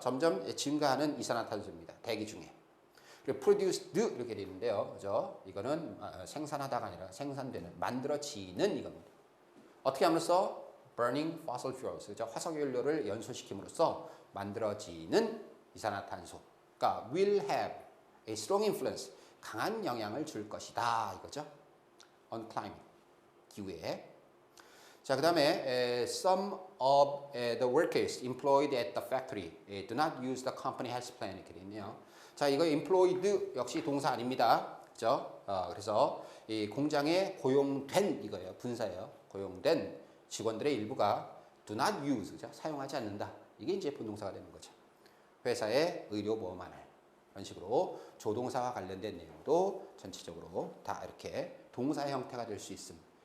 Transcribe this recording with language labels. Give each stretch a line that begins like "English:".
Korean: 점점 증가하는 이산화탄소입니다. 대기 중에. 그리고 produced 이렇게 되어 있는데요. 그죠? 이거는 생산하다가 아니라 생산되는, 만들어지는 이겁니다. 어떻게 함으로써?
English: burning fossil fuels.
Korean: 그죠? 화석연료를 연소시킴으로써 만들어지는 이산화탄소.
English: 그러니까 will have a strong influence.
Korean: 강한 영향을 줄 것이다. 이거죠. on climate. 기후에.
English: 자, 그 다음에 some of the workers employed at the factory do not use the company health plan
Korean: 이렇게 되어 있네요. 자, 이거 employed 역시 동사 아닙니다. 그죠? 그래서 이 공장에 고용된 이거예요. 분사예요. 고용된 직원들의 일부가
English: do not use,
Korean: 그죠? 사용하지 않는다. 이게 이제 부동사가 되는 거죠. 회사의 의료보험안을 이런 식으로 조동사와 관련된 내용도 전체적으로 다 이렇게 동사의 형태가 될 수 있음.